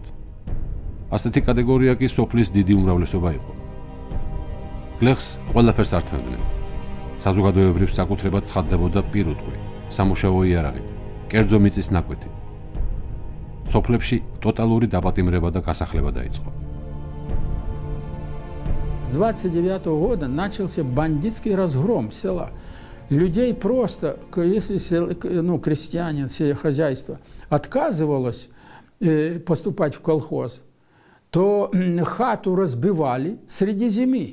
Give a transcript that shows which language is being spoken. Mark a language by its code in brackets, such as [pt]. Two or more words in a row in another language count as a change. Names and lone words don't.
[ka] ასეთი კატეგორია კი სოფლის დიდი უმრავლესობა იყო. გლეხს ყველაფერს ართმევდნენ. საზოგადოებრივ საკუთრებად ცხადდებოდა პირუტყვი, სამუშაო იარაღი, კერძო მიწის ნაკვეთი. სოფლებში ტოტალური დაპატიმრება და გასახლება დაიწყო. [ru] С 29 года начался бандитский разгром села. Людей просто, если крестьянин, хозяйство отказывалось поступать в колхоз, то хату разбивали среди зимы.